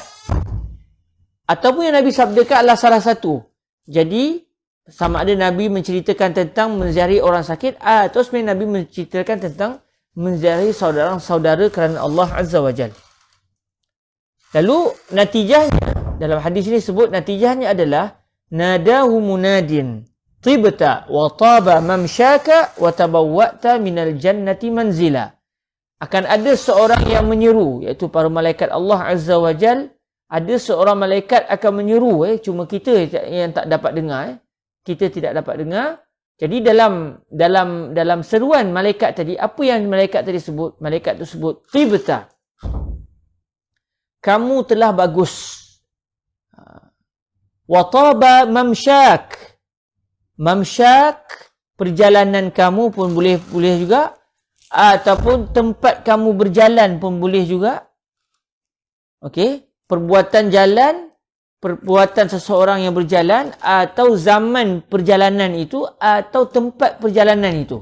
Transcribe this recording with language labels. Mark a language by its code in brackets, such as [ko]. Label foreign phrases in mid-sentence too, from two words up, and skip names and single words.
[ms] Ataupun yang Nabi sabdakan adalah salah satu. Jadi sama ada Nabi menceritakan tentang menziarahi orang sakit, atau sebenarnya Nabi menceritakan tentang menziarahi saudara-saudara kerana Allah Azza wa Jal. Lalu natijahnya, dalam hadis ini sebut natijahnya adalah [ar] ناداه مناد طبت وطاب ممشاك وتبوأت من الجنة منزلا. [ms] Akan ada seorang yang menyeru, iaitu para malaikat Allah Azza wa Jal. Ada seorang malaikat akan menyeru, cuma kita yang tak dapat dengar. Kita tidak dapat dengar. Jadi dalam seruan malaikat tadi, apa yang malaikat tadi sebut? Malaikat itu sebut tibta, kamu telah bagus. [ar] وطاب ممشاك, [ms] mamsyak perjalanan kamu pun boleh juga, ataupun tempat kamu berjalan pun boleh juga. Okey, perbuatan jalan, perbuatan seseorang yang berjalan, atau zaman perjalanan itu, atau tempat perjalanan itu.